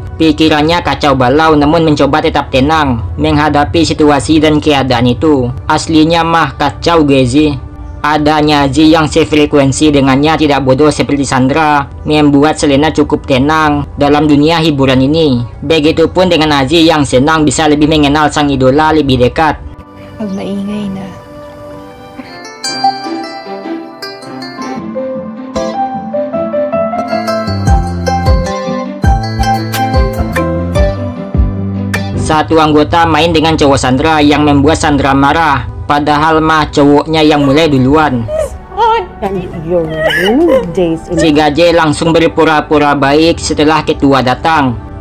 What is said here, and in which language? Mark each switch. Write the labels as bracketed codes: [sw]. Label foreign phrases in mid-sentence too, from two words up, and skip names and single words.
[id] Pikirannya kacau balau namun mencoba tetap tenang menghadapi situasi dan keadaan itu. Aslinya mah kacau Gezi. Adanya Aji yang sefrekuensi dengannya tidak bodoh seperti Sandra membuat Selena cukup tenang dalam dunia hiburan ini. Begitupun dengan Aji yang senang bisa lebih mengenal sang idola lebih dekat. [tl] Pag maingay na. [id] Satu anggota main dengan cowok Sandra yang membuat Sandra marah. Padahal mah cowoknya yang mulai duluan. Si Gaje langsung berpura-pura baik setelah ketua datang.